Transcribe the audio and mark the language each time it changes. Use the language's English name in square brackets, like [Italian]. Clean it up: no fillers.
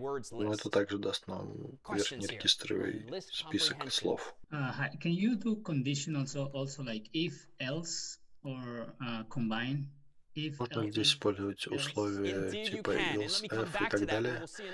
[Russian] Но это также даст нам верхнерегистровый список слов. [English] Can you do conditionals also like if, else, or combine? [Russian] Можно здесь использовать условия типа else, if и так далее.